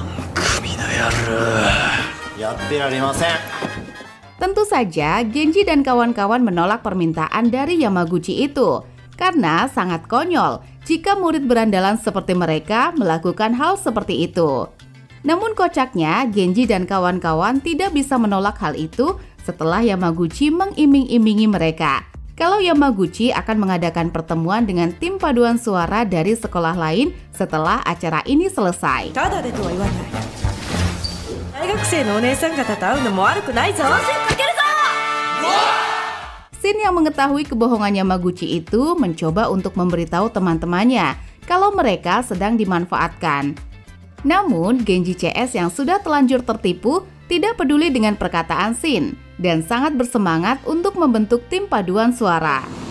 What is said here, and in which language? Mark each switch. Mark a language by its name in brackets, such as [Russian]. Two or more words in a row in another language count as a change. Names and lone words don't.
[Indonesian] Tentu saja, Genji dan kawan-kawan menolak permintaan dari Yamaguchi itu, karena sangat konyol jika murid berandalan seperti mereka melakukan hal seperti itu. Namun kocaknya, Genji dan kawan-kawan tidak bisa menolak hal itu setelah Yamaguchi mengiming-imingi mereka kalau Yamaguchi akan mengadakan pertemuan dengan tim paduan suara dari sekolah lain setelah acara ini selesai. [Japanese] ただでとは言わない。大学生のお姉さん方と会うのも悪くないぞ。 [Indonesian] Shin yang mengetahui kebohongan Yamaguchi itu mencoba untuk memberitahu teman-temannya kalau mereka sedang dimanfaatkan. Namun, Genji CS yang sudah telanjur tertipu tidak peduli dengan perkataan Shin dan sangat bersemangat untuk membentuk tim paduan suara.